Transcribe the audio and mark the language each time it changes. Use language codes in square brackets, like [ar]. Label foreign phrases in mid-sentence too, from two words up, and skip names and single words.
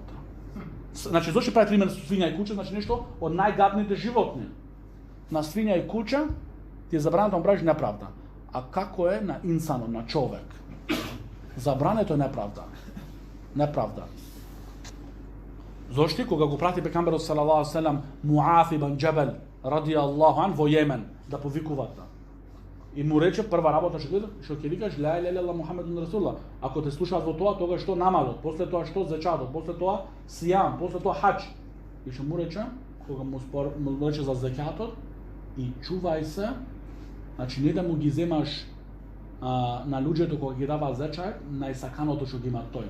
[mk] Значи, зошто прави пример свиња и куче, значи нешто од најгадните животни. На свиња и куче ти е забрането да му правиш неправда. А како е на инсанот, на човек? Забрането е неправда. Неправда. Зошто кога го прати пекамберот [ar] صلى الله عليه وسلم [mk] Муаф ибн Џебел [ar] رضي الله عن [mk] во Јемен да повикуваат. И му рече прва работа што ќе викаш [ar] لا إله إلا الله محمد رسول الله. [mk] Ако те слушаат во тоа, тогаш што намазот, после тоа што зекатот, после тоа сијам, после тоа хаџ. И што му рече, кога му рече за зекатот, и чувај се, значи не да му ги земаш на луѓето кога ги даваат зечај, најсаканото што ги има тој.